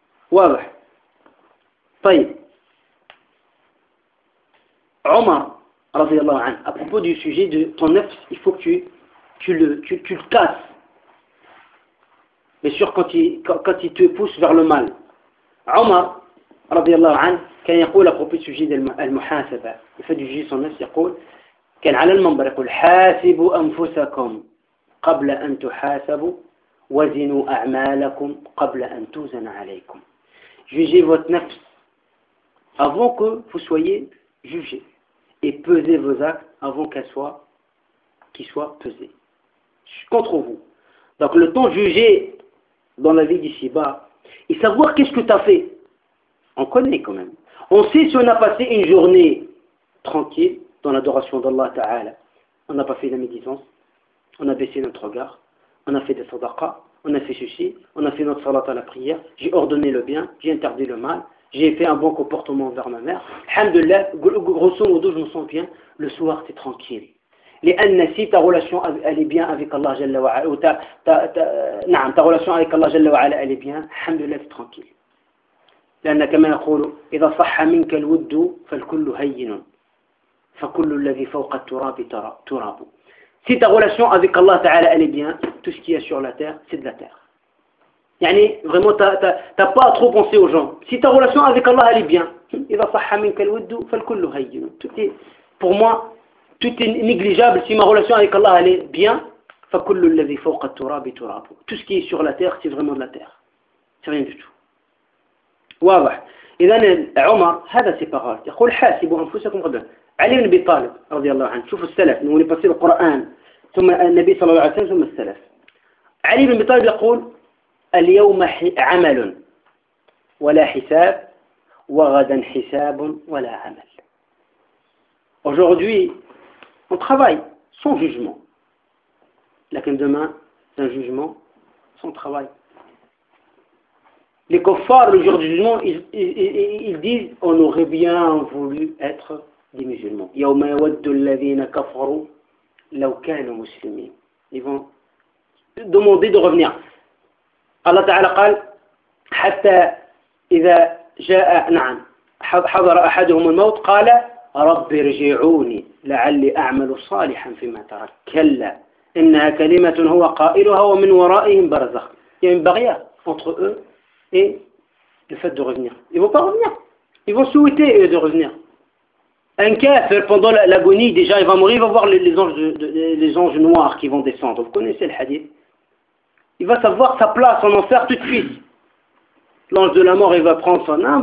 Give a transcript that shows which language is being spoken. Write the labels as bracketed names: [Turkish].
[French] Wabah. Taïb. Omar, radiallahu anhu, à propos du sujet de ton nafs, il faut que tu le casses. Bien sûr, quand il te pousse vers le mal. [Arabic] Omar, radiallahu anhu, كان يقول أبو سجيد المحاسبة يفدي جيس النفس يقول كان على المنبر يقول حاسبوا أنفسكم قبل أن تحاسبوا وزنوا أعمالكم قبل أن توزن عليكم. [French] Jugez votre nafs avant que vous soyez jugé et pesez vos actes avant qu'ils soient pesés contre vous. Donc le temps jugé dans la vie d'ici-bas et savoir qu'est-ce que tu as fait, on connaît quand même. On sait si on a passé une journée tranquille dans l'adoration d'Allah Ta'ala. On n'a pas fait la médisance. On a baissé notre regard. On a fait des sadaqas. On a fait ceci. On a fait notre salat à la prière. J'ai ordonné le bien. J'ai interdit le mal. J'ai fait un bon comportement envers ma mère. Alhamdulillah, grosso modo, je me sens bien. Le soir, t'es tranquille. Les annasi, ta relation, elle est bien avec Allah Jalla wa Ala. Ta relation avec Allah Jalla wa Ala, elle est bien. Alhamdulillah, t'es tranquille. [Arabic] لأن كما يقول إذا صح منك الود فالكل هين فكل الذي فوق التراب تراب. [French] Si ta relation avec Allah Ta'ala elle est bien, tout ce qu'il y a sur la terre, c'est de la terre. يعني vraiment t'as pas à trop penser aux gens. Si ta relation avec Allah elle est bien, [Arabic] إذا صح منك الود فالكل هين. [French] Tout est, pour moi, tout est négligeable. Si ma relation avec Allah elle est bien, [Arabic] فكل الذي فوق التراب تراب. [French] Tout ce qui est sur la terre, c'est vraiment de la terre. C'est rien du tout. واضح. [Arabic] إذا عمر هذا سيبارات. يقول حاسبوا أنفسكم غدا. علي بن أبي طالب رضي الله عنه. شوفوا السلف. نقول بس القرآن. ثم النبي صلى الله عليه وسلم ثم السلف. علي بن أبي طالب يقول اليوم عمل ولا حساب وغدا حساب ولا عمل. [French] Aujourd'hui on travaille sans jugement. لكن demain c'est un jugement sans travail. Les kuffars, le jour du jugement, ils disent on aurait bien voulu être des musulmans. [Arabic] يوم يود الذين كفروا لو كانوا مسلمين. [French] Ils vont demander de revenir. [Arabic] Allah Ta'ala قال حتى إذا جاء نعم حضر أحدهم الموت قال رب ارجعوني لعلي أعمل صالحا فيما ترك. كلا إنها كلمة هو قائلها ومن ورائهم برزخ. يعني بغية [French] entre eux et le fait de revenir. Ils ne vont pas revenir. Ils vont souhaiter de revenir. Un kafir pendant l'agonie déjà il va mourir, il va voir les anges noirs qui vont descendre. Vous connaissez le hadith. Il va savoir sa place en enfer tout de suite. L'ange de la mort, il va prendre son âme.